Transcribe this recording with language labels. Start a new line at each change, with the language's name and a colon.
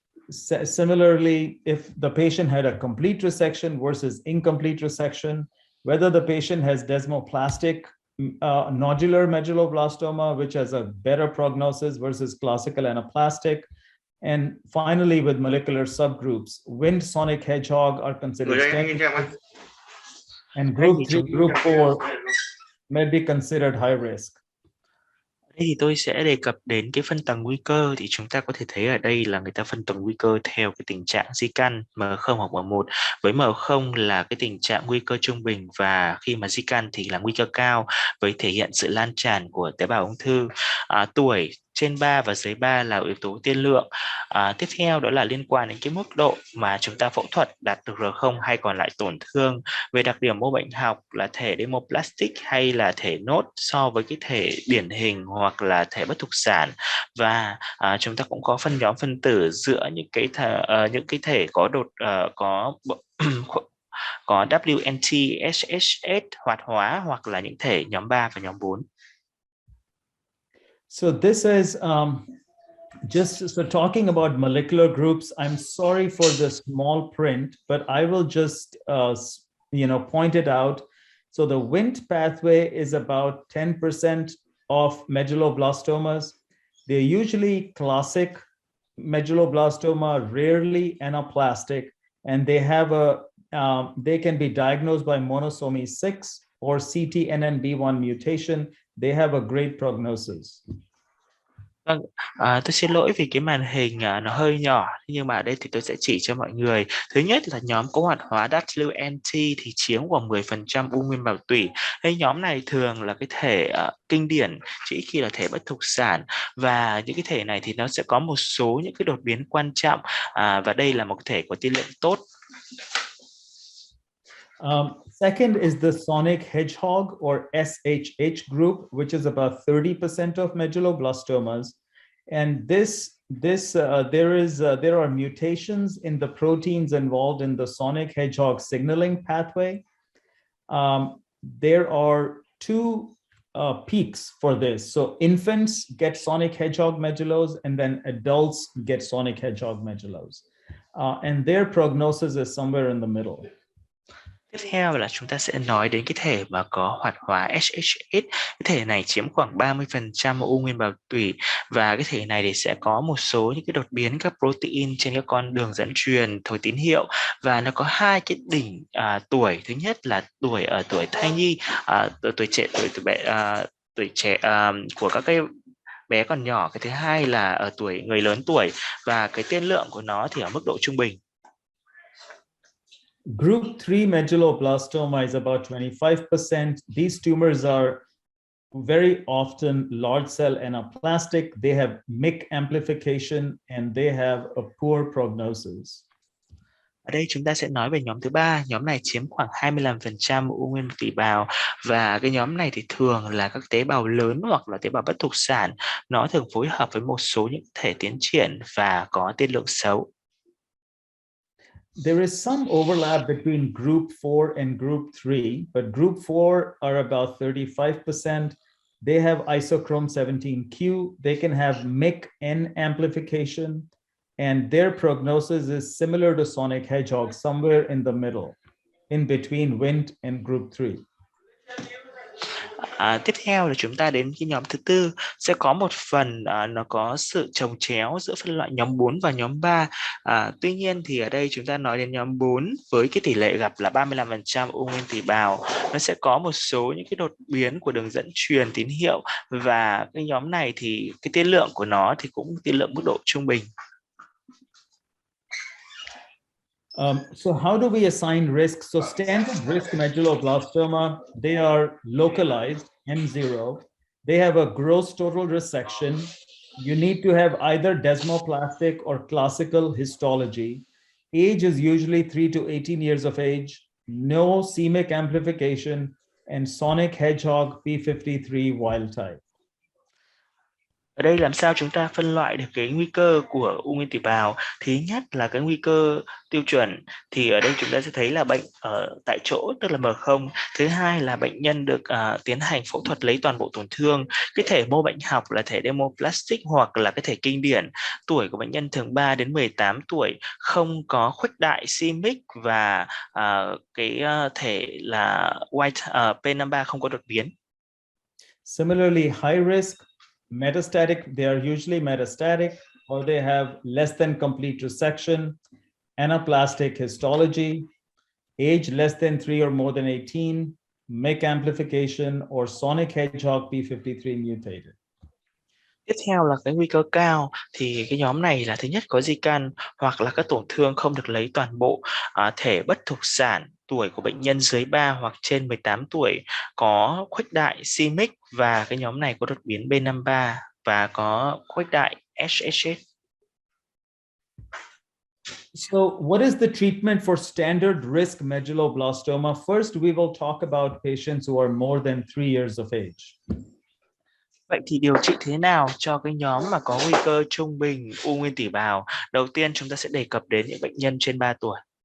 English: Similarly, if the patient had a complete resection versus incomplete resection, whether the patient has desmoplastic nodular medulloblastoma, which has a better prognosis versus classical anaplastic. And finally, with molecular subgroups, Wnt sonic hedgehog are considered standard, and group 3, group 4 may be considered high risk.
Vietnamese: Đây thì tôi sẽ đề cập đến cái phân tầng nguy cơ. Thì chúng ta có thể thấy ở đây là người ta phân tầng nguy cơ theo cái tình trạng di căn M0 hoặc M1, với M0 là cái tình trạng nguy cơ trung bình, và khi mà di căn thì là nguy cơ cao với thể hiện sự lan tràn của tế bào ung thư. Tuổi trên 3 và dưới 3 là yếu tố tiên lượng. Tiếp theo đó là liên quan đến cái mức độ mà chúng ta phẫu thuật đạt được R0 hay còn lại tổn thương. Về đặc điểm mô bệnh học là thể demoplastic hay là thể nốt so với cái thể điển hình hoặc là thể bất thục sản. Và chúng ta cũng có phân nhóm phân tử dựa những cái thể có có Wnt, SHH hoạt hóa, hoặc là những thể nhóm 3 và nhóm 4.
English: So this is so talking about molecular groups. I'm sorry for the small print, but I will just point it out. So the Wnt pathway is about 10% of medulloblastomas. They're usually classic medulloblastoma, rarely anaplastic, and they have they can be diagnosed by monosomy 6 or CTNNB1 mutation. They have a great prognosis.
Vietnamese: Vâng, tôi xin lỗi vì cái màn hình nó hơi nhỏ, nhưng mà ở đây thì tôi sẽ chỉ cho mọi người. Thứ nhất là nhóm có hoạt hóa Wnt thì chiếm khoảng 10% u nguyên bào tủy. Cái nhóm này thường là cái thể kinh điển, chỉ khi là thể bất thục sản, và những cái thể này thì nó sẽ có một số những cái đột biến quan trọng, và đây là một thể có tiên lượng tốt.
English: Second is the sonic hedgehog or SHH group, which is about 30% of medulloblastomas. And there are mutations in the proteins involved in the sonic hedgehog signaling pathway. There are two peaks for this. So infants get sonic hedgehog medullos, and then adults get sonic hedgehog medullos. And their prognosis is somewhere in the middle.
Vietnamese: Tiếp theo là chúng ta sẽ nói đến cái thể mà có hoạt hóa HHS. Cái thể này chiếm khoảng 30% u nguyên bào tủy, và cái thể này thì sẽ có một số những cái đột biến các protein trên các con đường dẫn truyền thổi tín hiệu, và nó có hai cái đỉnh tuổi. Thứ nhất là tuổi ở tuổi thai nhi, tuổi trẻ, tuổi trẻ của các cái bé còn nhỏ. Cái thứ hai là ở tuổi người lớn tuổi, và cái tiên lượng của nó thì ở mức độ trung bình.
English: Group 3 medulloblastoma is about 25%. These tumors are very often large cell anaplastic. They have MYC amplification and they have a poor prognosis.
Vietnamese: Ở đây chúng ta sẽ nói về nhóm thứ ba. Nhóm này chiếm khoảng 25% u nguyên tủy bào, và cái nhóm này thì thường là các tế bào lớn hoặc là tế bào bất thục sản. Nó thường phối hợp với một số những thể tiến triển và có tiên lượng xấu.
English: There is some overlap between group 4 and group 3, but group 4 are about 35%. They have isochrome 17q. They can have MYC N amplification, and their prognosis is similar to sonic hedgehog, somewhere in the middle, in between Wnt and group 3.
Vietnamese: Tiếp theo là chúng ta đến cái nhóm thứ tư, sẽ có một phần nó có sự chồng chéo giữa phân loại nhóm 4 và nhóm 3. Tuy nhiên thì ở đây chúng ta nói đến nhóm 4 với cái tỷ lệ gặp là 35% u nguyên tủy bào. Nó sẽ có một số những cái đột biến của đường dẫn truyền tín hiệu, và cái nhóm này thì cái tiên lượng của nó thì cũng tiên lượng mức độ trung bình.
English: So how do we assign risk? So standard risk medulloblastoma, they are localized, M0. They have a gross total resection. You need to have either desmoplastic or classical histology. Age is usually 3 to 18 years of age, no c-MYC amplification, and sonic hedgehog p53 wild type.
Vietnamese: Ở đây làm sao chúng ta phân loại được cái nguy cơ của u nguyên tủy bào? Thứ nhất là cái nguy cơ tiêu chuẩn, thì ở đây chúng ta sẽ thấy là bệnh ở tại chỗ, tức là M0. Thứ hai là bệnh nhân được tiến hành phẫu thuật lấy toàn bộ tổn thương. Cái thể mô bệnh học là thể dermoplastic hoặc là cái thể kinh điển. Tuổi của bệnh nhân thường 3 đến 18 tuổi, không có khuếch đại c-MYC, và cái thể là white P53 không có đột biến.
English: Similarly, high risk metastatic, they are usually metastatic, or they have less than complete resection, anaplastic histology, age less than 3 or more than 18, MYC amplification, or sonic hedgehog p53 mutated.
Vietnamese: Tiếp theo là cái nguy cơ cao, thì cái nhóm này là thứ nhất có di căn hoặc là các tổn thương không được lấy toàn bộ, thể bất thục sản, tuổi của bệnh nhân dưới 3 hoặc trên 18 tuổi, có khuếch đại c-MYC, và cái nhóm này có đột biến B53 và có khuếch đại HHS.
English: So what is the treatment for standard risk medulloblastoma? First, we will talk about patients who are more than 3 years of age.
Vietnamese: Vậy thì điều trị thế nào cho cái nhóm mà có nguy cơ trung bình u nguyên tủy bào? Đầu tiên chúng ta sẽ đề cập đến những bệnh nhân trên 3 tuổi.